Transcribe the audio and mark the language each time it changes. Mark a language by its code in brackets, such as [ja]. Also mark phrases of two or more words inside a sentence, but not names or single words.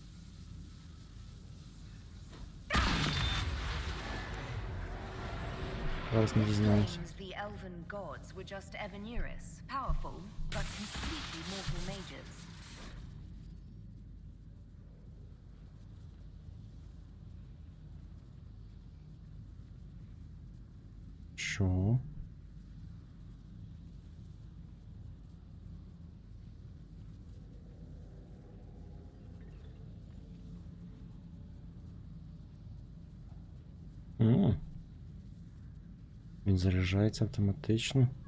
[uk] Зараз не дізнаємося. [en] The elven gods were just Evaneris, powerful, but completely mortal mages. [uk] Що? Він заряджається автоматично.